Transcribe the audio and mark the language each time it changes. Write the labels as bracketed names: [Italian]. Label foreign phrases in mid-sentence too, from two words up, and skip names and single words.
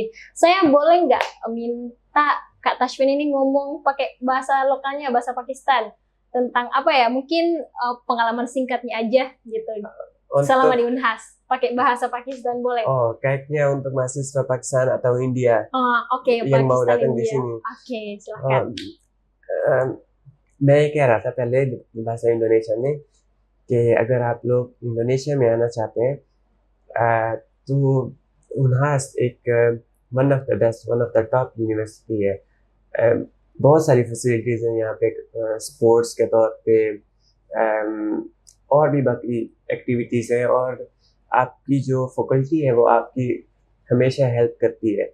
[Indonesian] Saya boleh nggak minta Kak Tashfin ini ngomong pakai bahasa lokalnya, bahasa Pakistan, tentang apa ya, mungkin pengalaman singkatnya aja gitu selama di Unhas, pakai bahasa Pakistan boleh? Oh, kayaknya untuk mahasiswa Pakistan atau India yang mau datang di sini. Oke, silakan. [Urdu] میں کہہ رہا تھا پہلے [Indonesian] bahasa Indonesia [Urdu] میں کہ اگر آپ لوگ انڈونیشیا میں آنا چاہتے ہیں تو انہاس ایک [English] one of the top university [Urdu] है। بہت ساری فیسیلیٹیز ہیں یہاں پے، اسپورٹس کے طور پے اور بھی باقی ایکٹیویٹیز ہیں، اور آپ کی جو فیکلٹی ہے وہ آپ کی ہمیشہ ہیلپ کرتی ہے.